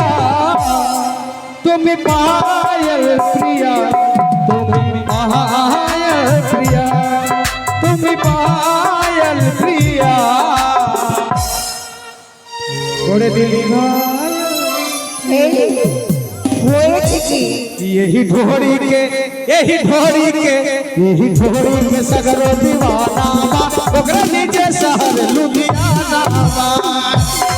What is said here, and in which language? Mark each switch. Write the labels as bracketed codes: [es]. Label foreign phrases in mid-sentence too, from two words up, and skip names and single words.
[bn] তুমি পায়াল প্রিয়া, তুমি পায়াল প্রিয়া, তুমি পায়াল প্রিয়া। করে দিলি এই হয়েছে কি? [bho] यही ढोरी के, यही ढोरी के, यही ढोरी के सगरो दीवाना बा, ओकरा नीचे शहर लुधियाना बा।